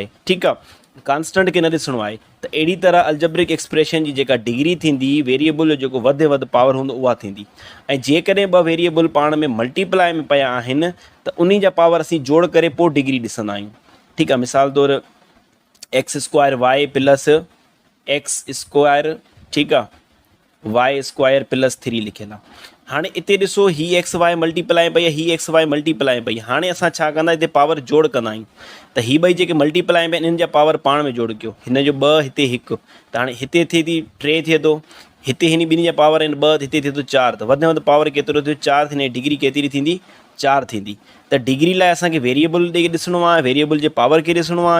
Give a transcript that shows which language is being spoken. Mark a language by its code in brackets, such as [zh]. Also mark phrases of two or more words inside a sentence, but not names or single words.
[sd] ठीकु आहे, कांस्टेंट खे न ॾिसणो आहे। त अहिड़ी तरह [en] algebraic expression [sd] जी जेका डिग्री थींदी, वेरिएबल जो जेको वधि में वधि पावर हूंदो उहा थींदी। ऐं जेकॾहिं ॿ वेरिएबल पाण में मल्टीप्लाई में पिया आहिनि त उन जा पावर असीं जोड़ करे पोइ डिग्री ॾिसंदा आहियूं। ठीकु आहे, मिसाल तौरु [en] x square y plus x square, [sd] ठीकु आहे, [en] y square plus [sd] 3 लिखियलु आहे। हाणे हिते ॾिसो, ही [en] x y multiply [sd] पई आहे, ही [en] x y multiply [sd] पई। हाणे असां छा कंदा, हिते पावर जोड़ कंदा आहियूं। त ही ॿई जेके मल्टीप्लाई में इन्हनि जा पावर पाण में जोड़ कयो, हिन जो 2 हिते 1, त हाणे हिते थिए थी 3 थिए थो, हिते हिन ॿिन्ही जा पावर आहिनि 2, हिते थिए थो 4, त वधि में वधि पावर केतिरो थियो, 4 थींदी, डिग्री केतिरी थींदी, 4 थींदी। त डिग्री लाइ असांखे वेरिएबल ॾे ॾिसणो आहे, वेरिएबल जे पावर खे ॾिसणो आहे।